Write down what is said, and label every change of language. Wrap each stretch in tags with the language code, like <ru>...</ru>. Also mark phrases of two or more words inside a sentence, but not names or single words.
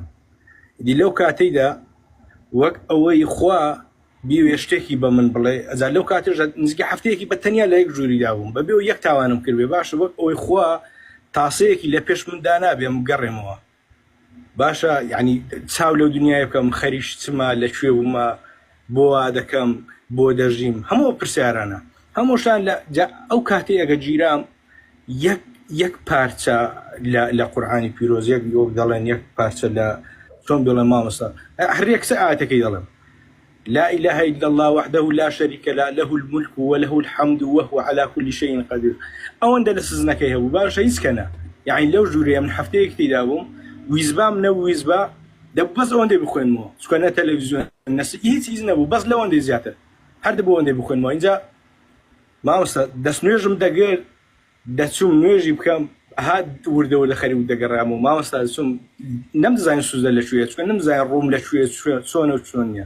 <ckb>ئیدی لەو کاتەیدا وەک ئەوەی خوا بیوێ شتێکی بە من بڵێ، ئەجا لەو کاتێژ نزیکە هەفتەیەکی بەتەنیا لە یەک ژووریدا بووم، بەبێ و یەک تاوانم کردێ باشە، وەک ئەوەی خوا تاسەیەکی لە پێش من دانابێم گەڕێمەوە باشە، یعنی چاو لەو دنیای بکەم خەریش چما لەکوێ بوومە، بۆ وا دەکەم، بۆ دەژیم، هەموو پرسیارانە هەمووشان ئەو کاتێ ئەگە گیرام یەک پارچە لە قورئانی پیرۆز، یەک دەڵێن یەک پارچە لە چۆن بڵێن مامۆستا، هەر یەکسە ئاەتەکەی دەڵێم</ckb> <ar>لا إله إلا الله وحده لا شريك له له الملك وله الحمد وهو على كل شيء قدير.</ar> <ckb>ئەوەندە لە سزنەکەی هەبوو باشە، هیچ کەنە، یعنی لەو ژوورەیە من هەفتەیەک تێدا بووم، ویزبام نەویزبا بەس ئەوەندەی بخوێنمەوە، چکە نە تەلەڤیزیۆن هیچ نەبوو، بەس لەوەندەی زیاتر هەر بۆ ئەوەندەی بخوێنمەوە. اینجا مامۆستا دەست نوێژم دەگەر دەچوم نوێژی بکەم، هات وردەوە لە خەری و دەگەڕام و مامۆستا دەچوم نەمدەزانین سوزە لەکوێیە، چکە نەمزانین ڕووم لەکوێ چۆنە و چۆن نییە.</ckb>